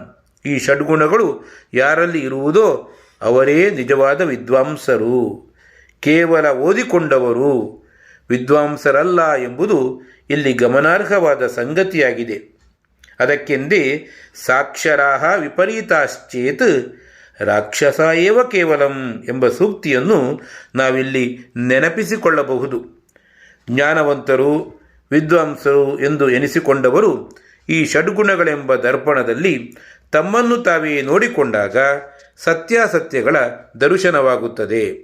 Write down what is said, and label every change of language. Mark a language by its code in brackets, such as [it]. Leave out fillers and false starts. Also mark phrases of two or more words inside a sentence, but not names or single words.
[kn] ಈ ಷಡ್ಗುಣಗಳು ಯಾರಲ್ಲಿ ಇರುವುದೋ ಅವರೇ ನಿಜವಾದ ವಿದ್ವಾಂಸರು. ಕೇವಲ ಓದಿಕೊಂಡವರು ವಿದ್ವಾಂಸರಲ್ಲ ಎಂಬುದು ಇಲ್ಲಿ ಗಮನಾರ್ಹವಾದ ಸಂಗತಿಯಾಗಿದೆ. ಅದಕ್ಕೆಂದೇ [sa] ಸಾಕ್ಷರಾಹ ವಿಪರೀತಾಶ್ಚೇತ್ ರಾಕ್ಷಸ ಏವ ಕೇವಲಂ [kn] ಎಂಬ ಸೂಕ್ತಿಯನ್ನು ನಾವಿಲ್ಲಿ ನೆನಪಿಸಿಕೊಳ್ಳಬಹುದು. ಜ್ಞಾನವಂತರು, ವಿದ್ವಾಂಸರು ಎಂದು ಎನಿಸಿಕೊಂಡವರು ಈ ಷಡ್ಗುಣಗಳೆಂಬ ದರ್ಪಣದಲ್ಲಿ ತಮ್ಮನ್ನು ತಾವೇ ನೋಡಿಕೊಂಡಾಗ ಸತ್ಯಾಸತ್ಯಗಳ ದರ್ಶನವಾಗುತ್ತದೆ.